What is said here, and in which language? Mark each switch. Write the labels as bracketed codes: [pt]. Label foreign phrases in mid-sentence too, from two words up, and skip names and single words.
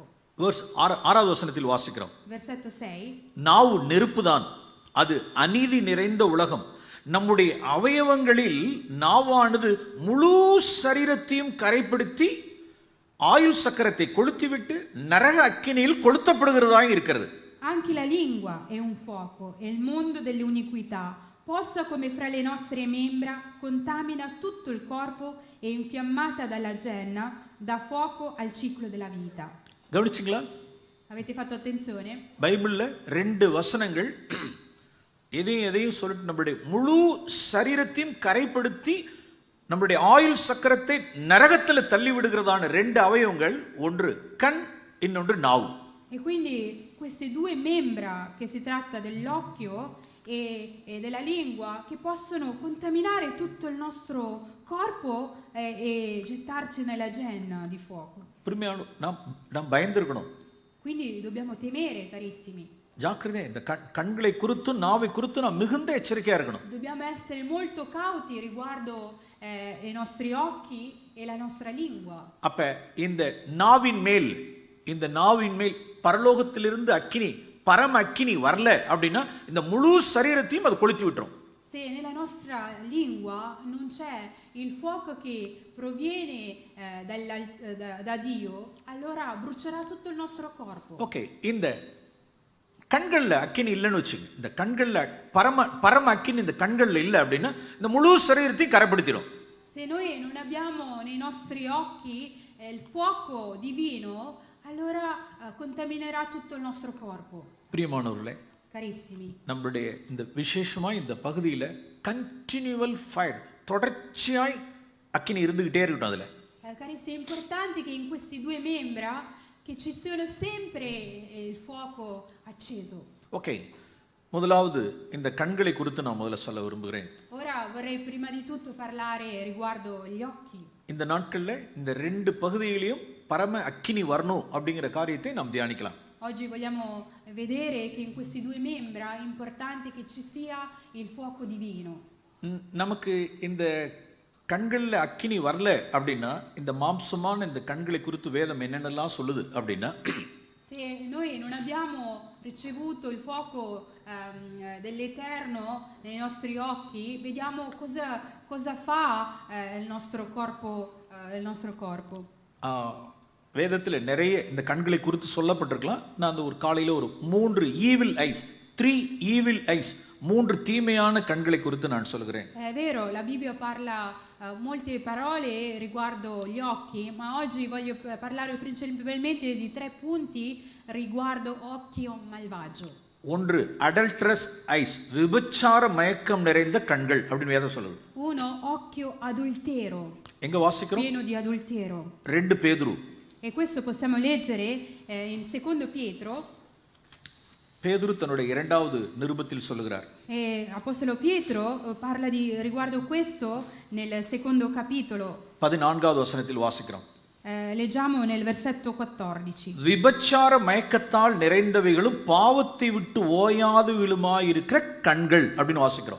[ta] வெர்ஸ் 6ஆவது வசனத்தில் வாசிக்கிறோம். [it] Versetto 6. [ta] நாவு நெருப்புதான், அது அநீதி நிறைந்த உலகம். நம்முடைய அவயவங்களில் நாவானது முழு சரீரத்தையும் கரைப்படுத்தி ஆயுள் சக்கரத்தை கொளுத்திவிட்டு நரக அக்கினியில் கொளுத்தப்படுகிறதாக இருக்கிறது. [it] Anche la lingua è un fuoco e il mondo delle iniquità, posta come fra le nostre membra, contamina tutto il corpo e infiammata dalla genna, dà fuoco al ciclo della vita. [ta] கவனிச்சிங்களா? [it] Avete fatto attenzione? [ta] பைபிள்ல 2 வசனங்கள் எதையும் சொல்லிட்டு நம்முடைய முழு சரீரத்தையும் கரைப்படுத்தி நம்முடைய ஆயுள் சக்கரத்தை நரகத்தில் தள்ளி விடுகிறதான 2 அவயவங்கள், ஒன்று கண், இன்னொன்று நாவு. [it] E quindi queste 2 membra, che si tratta dell'occhio e della lingua, che possono contaminare tutto il nostro corpo e gettarci nella genna di fuoco. [ta] நாம் பயந்திருக்கணும். [it] Quindi dobbiamo temere, carissimi. [ta] ஜாக்கிரதை, இந்த கண்களை குறித்து நாவை குறித்து நாம் மிகுந்த எச்சரிக்கையா இருக்கணும். [it] Dobbiamo essere molto cauti riguardo i nostri occhi e la nostra lingua. [ta] அப்ப இந்த நாவின் மேல் பரலோகத்திலிருந்து அக்கினி, பரம அக்கினி வரல அப்படின்னா இந்த முழு சரீரத்தையும் அது கொளுத்தி விட்டுரும். [it] Se nella nostra lingua non c'è il fuoco che proviene da Dio, allora brucerà tutto il nostro corpo. [ta] ஓகே, இந்த கண்கள்ல அக்கினி இல்லைன்னு வச்சுங்க, இந்த கண்கள்ல பரம அக்கினி இந்த கண்கள்ல இல்லை அப்படின்னா இந்த முழு சரீரத்தையும் கரைப்படுத்திடும். [it] Se noi non abbiamo nei nostri occhi il fuoco divino, allora contaminerà tutto il nostro corpo. [ta] பிரியமானவர்களே, [it] Carissimi, [ta] நம்மளுடைய இந்த விசேஷமா இந்த பகுதியில [en] continual fire, [ta] தொடர்ச்சியாய் அக்கினி இருந்துகிட்டே இருக்கட்டும். அதுல [it] carissimi, è importante che in questi 2 membra che ci sia sempre il fuoco acceso. [ta] ஓகே, முதலாவது இந்த கண்களை குறித்து நான் முதல்ல சொல்ல விரும்புகிறேன். [it] Ora vorrei prima di tutto parlare riguardo gli occhi. [ta] இந்த நாட்கள்ல இந்த 2 பகுதியிலையும் பரம அக்கினி வரணும் அப்படிங்கிற காரியத்தை நாம் தியானிக்கலாம். [it] Oggi vogliamo vedere che in questi 2 membra è importante che ci sia il fuoco divino. [ta] நமக்கு இந்த கண்கள்ல அக்கினி வரல அப்படின்னா இந்த மாம்சமான இந்த கண்களை குறித்து வேதம் என்னென்னலாம் சொல்லுது அப்படின்னா, [it] se noi non abbiamo ricevuto il fuoco dell'Eterno nei nostri occhi, vediamo cosa fa il nostro corpo. [ta] வேதத்தில் நிறைய இந்த கண்களை குறித்து சொல்லப்பட்டிருக்கலாம். நான் அந்த ஒரு காலையில் ஒரு 3 [en] evil eyes, [ta] 3 [en] evil eyes, [ta] 3 தீமையான கண்களை குறித்து நான் சொல்கிறேன். [it] È vero, la Bibbia parla molte parole riguardo gli occhi, ma oggi voglio parlare principalmente di 3 punti riguardo occhio malvagio. [en] ஒன்று adulterous eyes, [ta] விபச்சார மயக்கம் நிறைந்த கண்கள் அப்படின்னு வேதம் சொல்லுது. [it] Uno, occhio adultero, [ta] எங்க வாசிக்கிறோம்? [it] pieno di adultero. [ta] 2 பேதுரு. [it] E questo possiamo leggere in secondo Pietro. [ta] பேதுரு தன்னுடைய இரண்டாவது நிருபத்தில் சொல்லுகிறார். [it] E Apostolo Pietro parla riguardo questo nel secondo capitolo. [ta] 14வது வசனத்தில் வாசிக்கிறோம். [it] Leggiamo nel versetto 14. [ta] விபச்சார மயக்கத்தால் நிறைந்தவைகளும் பாவத்தை விட்டு ஓயாது விழுமாயிருக்கிற கண்கள் அப்படின்னு வாசிக்கிறோம்.